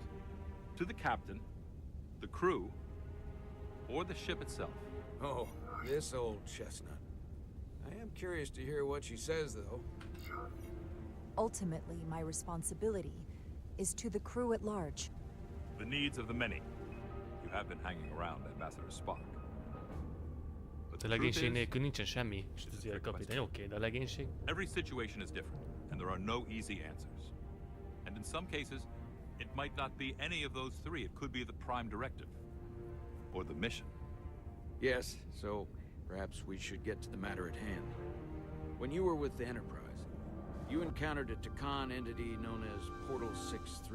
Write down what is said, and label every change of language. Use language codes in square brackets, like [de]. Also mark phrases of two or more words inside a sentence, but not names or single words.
[en] To the captain, the crew, or the ship itself? Oh, this old chestnut. I am curious to hear what she says, though. Ultimately, my responsibility is to the crew at large. The needs of the many. You have been hanging around Ambassador Spock. [hu] A legénység nélkül nincsen semmi, ezért kapitány, oké, de a legénység? [en] Every situation is different, and there are no easy answers. And in some cases, it might not be any of those three. It could be the prime directive. Or the mission. Yes, so perhaps we should get to the matter at hand. When you were with the Enterprise, you encountered a Takan entity known as Portal 6-3.